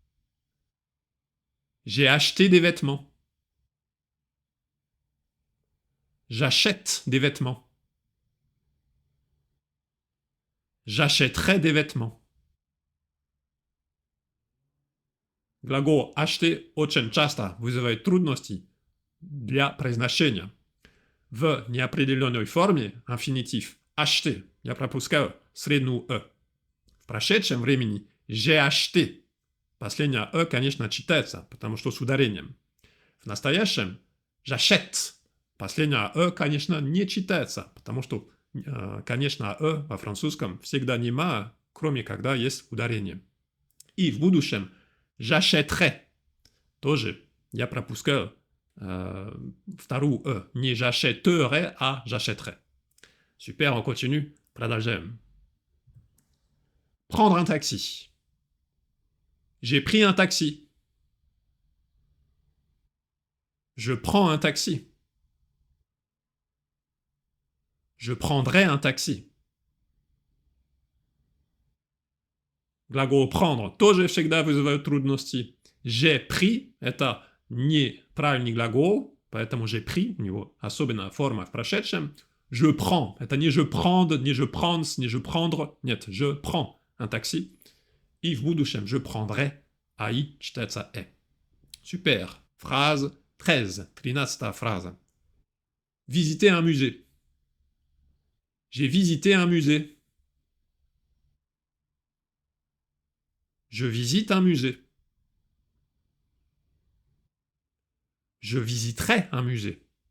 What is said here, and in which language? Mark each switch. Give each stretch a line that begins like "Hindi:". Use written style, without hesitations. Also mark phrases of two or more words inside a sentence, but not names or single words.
French: J'ai acheté des vêtements. J'achète des vêtements. J'achèterai des vêtements.
Russian: Глагол «acheter» очень часто вызывает трудности для произношения. В неопределенной форме инфинитив «acheter» я пропускаю среднюю «э». В прошедшем времени
French: «j'ai acheté».
Russian: Последняя «э», конечно, читается, потому что с ударением. В настоящем «j'achète». Последняя «э», конечно, не читается, потому что, конечно, «э» во французском всегда нема, кроме когда есть ударение. И в будущем «j'achèterai». Тоже я пропускаю вторую «э».
French: Не «j'achèterai», а «j'achèterai». Super, on continue. Продолжаем. Prendre un taxi. J'ai pris un taxi. Je prends un taxi. Je prendrai un taxi.
Russian: Глагол «prendre» тоже всегда вызывает трудности.
French: J'ai pris –
Russian: это неправильный глагол, поэтому
French: j'ai pris,
Russian: у него особенная форма в прошедшем.
French: Je prends –
Russian: это не
French: je prendre,
Russian: не
French: je prends,
Russian: не
French: je prendre.
Russian: Нет,
French: je prends un taxi.
Russian: И в будущем
French: je prendrai,
Russian: а и читается «э».
French: Super. Phrase 13. 13 фраза. Visiter un musée. J'ai visité un musée. Je visite un musée. Je visiterai un musée.